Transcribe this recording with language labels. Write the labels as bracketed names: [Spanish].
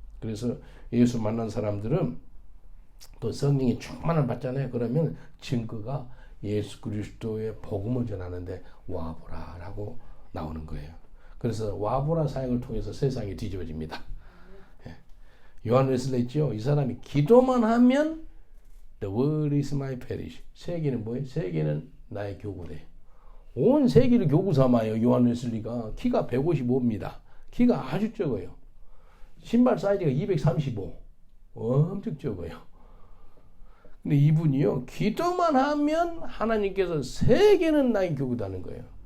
[Korean] 그래서 예수 만난 사람들은 또 성령이 충만을 받잖아요. 그러면 증거가 예수 그리스도의 복음을 전하는데 와보라라고 나오는 거예요. 그래서 와보라 사역을 통해서 세상이 뒤집어집니다. 요한 웨슬리 있죠. 이 사람이 기도만 하면 [English] The world is my parish. [Korean] 세계는 뭐예요? 세계는 나의 교구래요. 온 세계를 교구 삼아요. 요한 웨슬리가 키가 155입니다. 키가 아주 적어요. 신발 사이즈가 235. 엄청 적어요. 근데 이분이요. 기도만 하면 하나님께서 세계는 나의 교구다는 거예요.